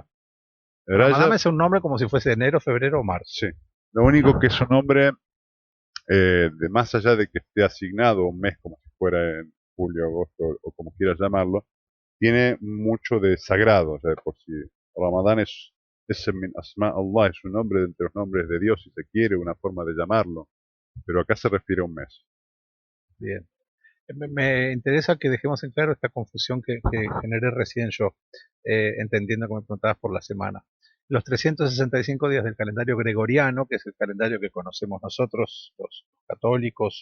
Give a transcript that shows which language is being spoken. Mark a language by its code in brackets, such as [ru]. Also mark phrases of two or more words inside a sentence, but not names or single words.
[es] Ramadán es un nombre como si fuese enero, febrero o marzo. Sí. Lo único que es un nombre, de más allá de que esté asignado un mes como si fuera en julio, agosto o como quieras llamarlo, tiene mucho de sagrado. O sea, por si Ramadán es [ar] من أسماء الله, [es] es un nombre de entre los nombres de Dios, si se quiere, una forma de llamarlo. Pero acá se refiere a un mes. Bien. Me interesa que dejemos en claro esta confusión que generé recién yo, entendiendo que me preguntabas por la semana. Los 365 días del calendario gregoriano, que es el calendario que conocemos nosotros, los católicos.